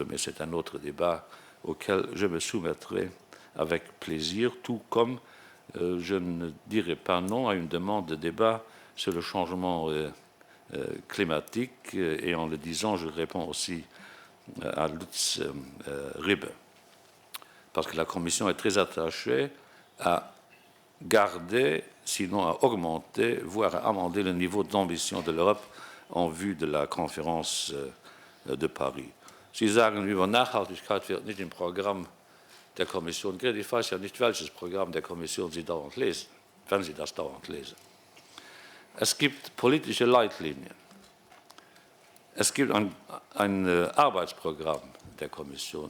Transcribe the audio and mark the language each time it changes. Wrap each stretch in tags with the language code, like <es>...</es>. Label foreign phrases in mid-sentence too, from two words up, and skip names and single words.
<fr>Mais c'est un autre débat auquel je me soumettrai avec plaisir, tout comme je ne dirai pas non à une demande de débat sur le changement climatique, et en le disant, je réponds aussi à Lutz Ribe, parce que la Commission est très attachée à garder, sinon à augmenter, voire à amender le niveau d'ambition de l'Europe en vue de la conférence de Paris.</fr> <de>Sie sagen, über Nachhaltigkeit wird nicht im Programm der Kommission geredet. Ich weiß ja nicht, welches Programm der Kommission Sie dauernd lesen, wenn Sie das dauernd lesen. Es gibt politische Leitlinien. Es gibt ein Arbeitsprogramm der Kommission.</de>